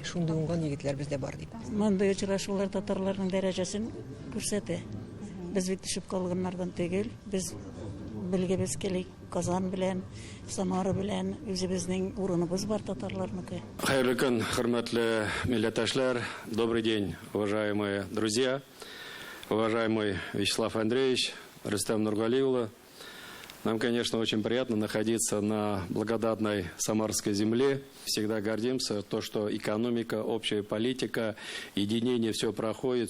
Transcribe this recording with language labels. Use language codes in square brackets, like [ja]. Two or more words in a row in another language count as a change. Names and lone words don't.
[tt] Шунда уңган егетләр бездә бар дип. Монда очрашулар татарларның дәрәҗәсен күрсәтә. Без бит төшеп калганнардан түгел, без белгебез килә. Казан белән, Самара белән үзебезнең урыныбыз бар татарларныкы. Хәерле көн, хөрмәтле милләттәшләр. [ru] Добрый день, уважаемые друзья. Уважаемый Вячеслав Андреевич, Рустам Нургалиулла. Нам, конечно, очень приятно находиться на благодатной Самарской земле. Всегда гордимся, то, что экономика, общая политика, единение, все проходит.